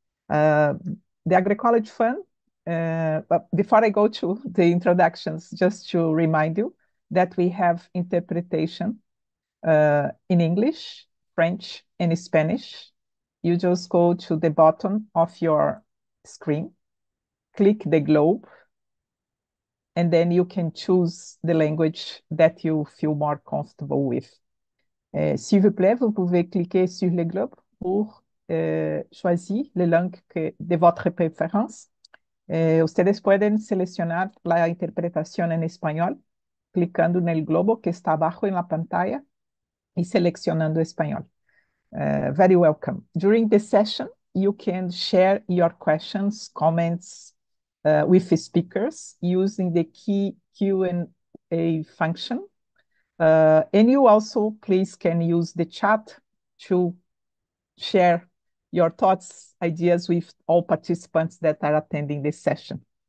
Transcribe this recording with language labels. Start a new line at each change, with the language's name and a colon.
English: The Agroecology Fund, but before I go to the introductions, just to remind you that we have interpretation in English, French, and Spanish. You just go to the bottom of your screen, click the globe, and then you can choose the language that you feel more comfortable with.
French: S'il vous plaît, vous pouvez cliquer sur le globe pour choisir la langue de votre préférence.
Spanish: Ustedes pueden seleccionar la interpretación en español clicando en el globo que está abajo en la pantalla y seleccionando español.
English: Very welcome. During the session, you can share your questions, comments with the speakers using the key Q&A function. And you also, please, can use the chat to share your thoughts, ideas with all participants that are attending this session.